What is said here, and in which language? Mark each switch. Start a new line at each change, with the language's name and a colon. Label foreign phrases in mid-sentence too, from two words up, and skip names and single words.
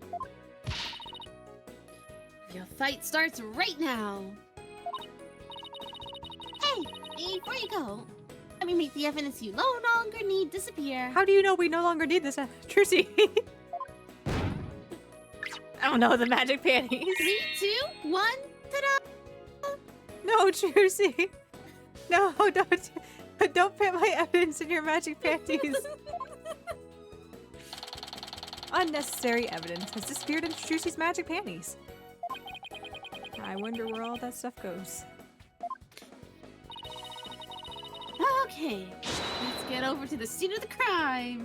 English: Your fight starts right now. Hey, before you go, let me make the evidence you no longer need disappear. How do you know we no longer need this, Trucy? I don't know, the magic panties. 3, 2, 1, ta-da! No, Trucy. No, don't put my evidence in your magic panties. Unnecessary evidence has disappeared into Trucy's magic panties. I wonder where all that stuff goes. Okay, let's get over to the scene of the crime.